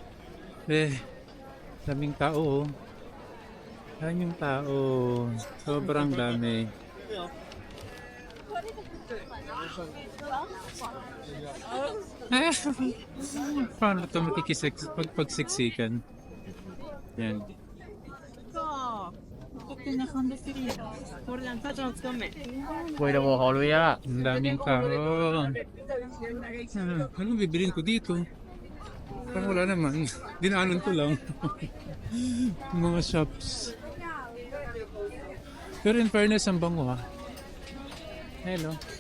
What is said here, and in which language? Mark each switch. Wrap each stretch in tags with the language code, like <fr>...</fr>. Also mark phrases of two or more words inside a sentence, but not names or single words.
<tl>Daming tao. Daming tao. Sobrang dami. Paano ito pagsiksikan? Yan.</tl> <zh>贵的我好累啊。</zh> <tl>Ang daming tao. Anong bibilin ko dito? Parang wala naman. Dinaanan ko lang. Mga shops. Pero</tl> <en>in fairness,</en> <tl>ang bango ha. Hello.</tl>